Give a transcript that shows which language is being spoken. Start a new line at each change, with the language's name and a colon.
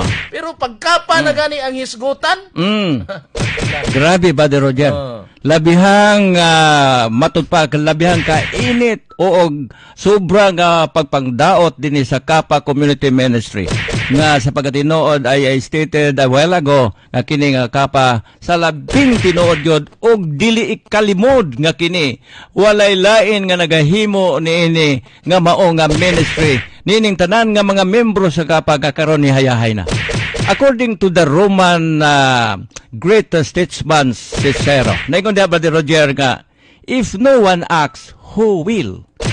Cebuano: Pero pagkapa na gani ang hisgutan. Grabe Brother Roger. Labihang matud pa labihang ka init o sobrang pagpangdaot dinhi sa Kapa Community Ministry nga sa pagkatinuod ay
English: stated a while ago
Cebuano: nga kini nga Kapa sa labing tinuod yun og dili ikalimod nga kini walay lain nga nagahimo niini nga mao nga ministry nining tanan nga mga membro sa Kapa nga karon ni hayahay na.
English: According to the Roman great statesman Cicero,
Cebuano: naingon diha Brother Roger nga,
English: if no one acts, who will?